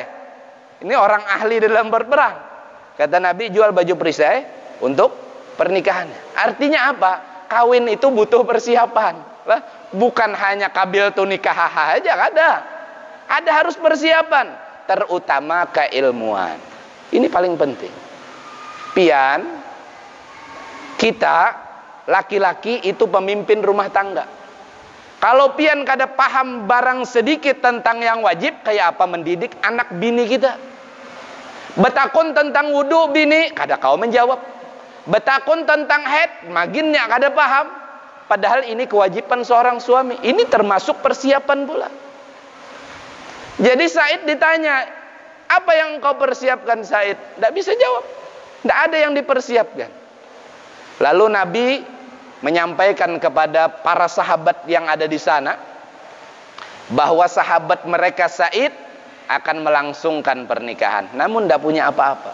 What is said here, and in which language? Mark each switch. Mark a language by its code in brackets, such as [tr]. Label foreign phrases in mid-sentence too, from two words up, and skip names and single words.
[id] Ini orang ahli dalam berperang. Kata Nabi, jual baju perisai untuk pernikahannya. Artinya apa? Kawin itu butuh persiapan. Bukan hanya kabil tu nikah aja, ada. Ada harus persiapan, terutama keilmuan. Ini paling penting. Pian, kita laki-laki itu pemimpin rumah tangga. [bjn] Kalau pian kada paham barang sedikit tentang yang wajib, kayak apa mendidik anak bini kita? Betakun tentang wudu bini, kada kau menjawab. Betakun tentang haid, maginnya kada paham. [id] Padahal ini kewajiban seorang suami. Ini termasuk persiapan pula. Jadi Said ditanya, apa yang kau persiapkan Said? Tidak bisa jawab. Tidak ada yang dipersiapkan. Lalu Nabi menyampaikan kepada para sahabat yang ada di sana, bahwa sahabat mereka Said akan melangsungkan pernikahan, namun tidak punya apa-apa.